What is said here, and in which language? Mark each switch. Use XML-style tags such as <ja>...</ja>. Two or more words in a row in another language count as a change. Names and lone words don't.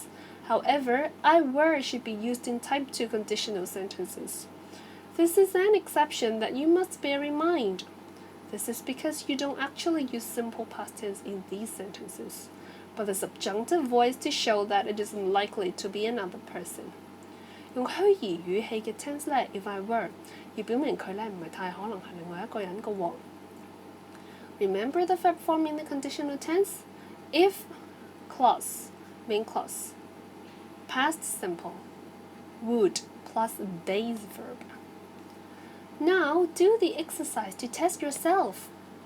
<en>However, I were should be used in type 2 conditional sentences. This is an exception that you must bear in mind. This is because you don't actually use simple past tense in these sentences. but the subjunctive voice to show that it is unlikely to be another person。</en> <yue>用虛擬語氣嘅 tense 咧 ，</yue> <en>if I were，</en> <yue>要表明佢咧唔係太可能係另外一個人嘅喎。</yue> <en>Remember the verb form in the conditional tense? If clause, main clause, past simple, would plus base verb. Now do the exercise to test yourself.</en>